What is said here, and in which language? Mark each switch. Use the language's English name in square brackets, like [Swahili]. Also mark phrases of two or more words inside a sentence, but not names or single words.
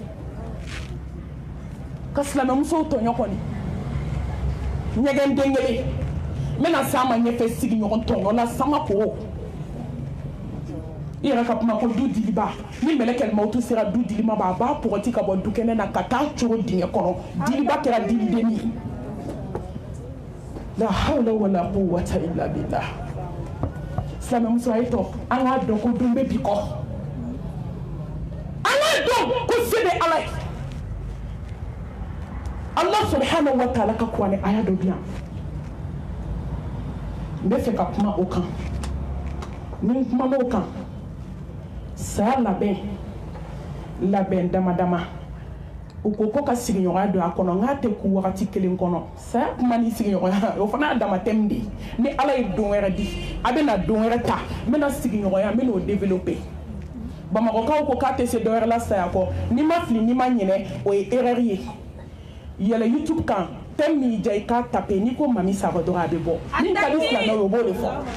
[Bambara] ka silamɛmusow tɔɲɔ kɔni ɲɛgɛn den kelen n bɛna s'a ma ɲɛfɛ sigiɲɔgɔn tɔɲɔ la sama ko i yɛrɛ ka kuma ko du diliba ni mɛlɛkɛl mawutu sera du dilima ma a b'a pɔgɔti ka bɔ du kɛnɛ na ka taa cogo dingɛ kɔnɔ diliba kɛra dilidenni ye [Arabic] لا حول ولا قوة إلا بالله [Bambara] silamɛmuso a ye tɔ an k'a dɔn ko don bɛ bi kɔ an k'a dɔn ko se bɛ ala ye [Arabic] الله سبحانه وتعالى [Bambara] ka kuranɛ aya dɔ diyan n bɛ fɛ ka kuma o kan ni n kumana o kan saya labɛn dama dama u ko ka sigiɲɔgɔnya don a kɔnɔ n k'a tɛ ku wagati kelen kɔnɔ saya kuma ni sigiɲɔgɔnya o fana y'a dama thème de ye ni ala ye don wɛrɛ di a bɛna don wɛrɛ ta n bɛna sigiɲɔgɔnya n bɛna o développer bamakɔkaw ko k'a tɛ se dɔ wɛrɛ la saya kɔ n'i ma fili n'i ma ɲinɛ o ye erreur ye yɛlɛ YouTube kan thème min ja i k'a taper n'i ko Mami Sakɔ dɔrɔn a bɛ bɔ min ka di silamɛw ye o b'o de fɔ